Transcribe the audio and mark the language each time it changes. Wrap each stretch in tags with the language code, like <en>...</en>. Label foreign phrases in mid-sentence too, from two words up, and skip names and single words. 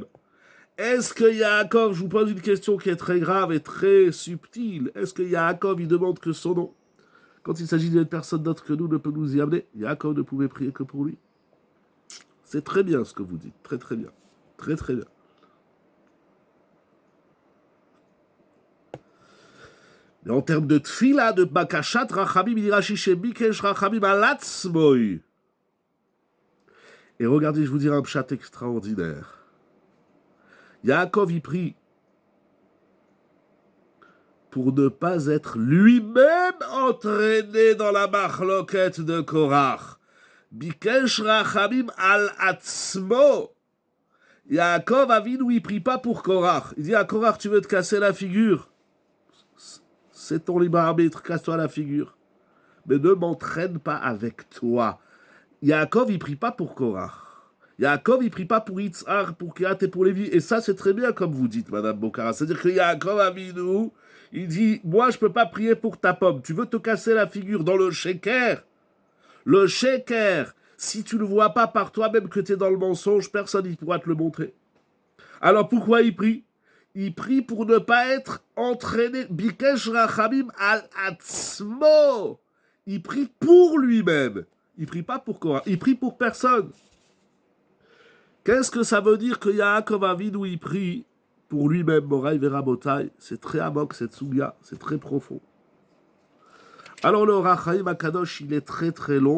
<fr>Est-ce que Yaakov, je vous pose une question qui est très grave et très subtile, est-ce que Yaakov, il demande que son nom, quand il s'agit d'une personne d'autre que nous, ne peut nous y amener? Yaakov ne pouvait prier que pour lui. C'est très bien ce que vous dites, très très bien. Très très bien. Mais en termes de tfila, de</fr> <he>בקשת רחמים,</he> <fr>il dira</fr> <he>ביקש רחמים על עצמו.</he> <fr>Et regardez, je vous dirai un pshat extraordinaire. Yaakov y prie pour ne pas être lui-même entraîné dans la marloquette de Korach.</fr> <he>ביקש רחמים על עצמו.</he> <fr>Yaakov Avinu, il prie pas pour Korach. Il dit à Korach, tu veux te casser la figure? C'est ton libre arbitre, casse-toi la figure. Mais ne m'entraîne pas avec toi. Yaakov, il prie pas pour Korach. Yaakov, il prie pas pour Itzhar, pour Kehat et pour Lévi. Et ça, c'est très bien, comme vous dites, Madame Bokara. C'est-à-dire que Yaakov Avinu, il dit, moi, je peux pas prier pour ta pomme. Tu veux te casser la figure dans le sheker? Le sheker, si tu ne vois pas par toi-même que tu es dans le mensonge, personne ne pourra te le montrer. Alors, pourquoi il prie? Il prie pour ne pas être entraîné.</fr> <he>ביקש רחמים על עצמו.</he> <fr>Il prie pour lui-même. Il prie pas pour Korach. Il prie pour personne. Qu'est-ce que ça veut dire que Yaakov Avinu il prie pour lui-même,</fr> <he>מוריי ורבותיי?</he> <fr>C'est très amok cette souga, c'est très profond. Alors le Or HaChaim Akadosh, il est très très long.</fr>